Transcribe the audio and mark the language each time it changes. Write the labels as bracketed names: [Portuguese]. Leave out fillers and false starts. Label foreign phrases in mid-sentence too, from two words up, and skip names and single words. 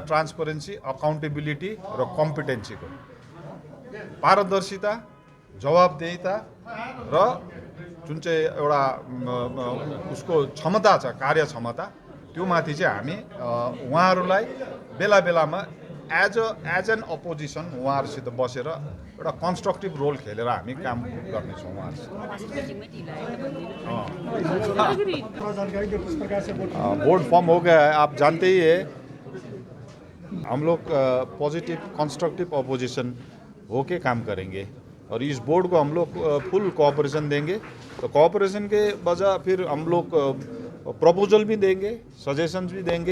[English] transparency, accountability [Nepali] र कम्पिटेन्सीको पारदर्शिता, जवाबदेहिता र जुन चाहिँ एउटा उसको क्षमता छ, कार्य क्षमता, त्यो माथि चाहिँ हामी उहाँहरूलाई बेला बेलामा [English] as an opposition [Nepali] उहाँहरूसित बसेर एउटा [English] constructive role [Nepali] खेलेर हामी काम गर्नेछौँ उहाँहरूसित। [English] board form [Hindi] हो गया है, आप जानते ही है। हम लोग [English] positive constructive opposition [Hindi] होके काम करेंगे और इस बोर्ड को हम लोग [English] full cooperation [Hindi] देंगे। तो कोऑपरेशन के वजह फिर हम लोग प्रपोजल भी देंगे, सजेशंस भी देंगे।